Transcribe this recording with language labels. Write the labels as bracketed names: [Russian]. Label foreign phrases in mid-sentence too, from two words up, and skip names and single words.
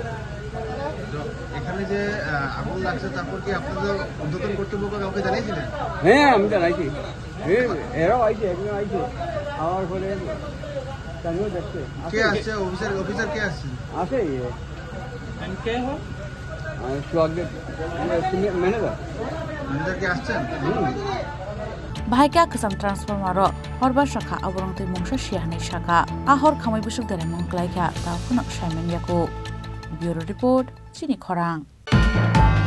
[Bangla] তো এখানে যে আগুন লাগছে তারপর কি আপনাদের উদ্বোধন কর্তৃপক্ষ কাউকে জানিয়েছিলেন হ্যাঁ আমি জানাইছি এরাও আইছে একজন আইছে আমার পরে তানিও দেখছে কে আসছে অফিসার কে আসছে আছে কে হয় ম্যানেজার কে আসছেন [Kok Borok] Bahaya kesam transformer ro horba shaka aborong tui mungsa shiahni shaka ahor khamai busuk dere mungklai kha ta kunak shamen yaku [English] Bureau Report [Kok Borok] Chini Khorang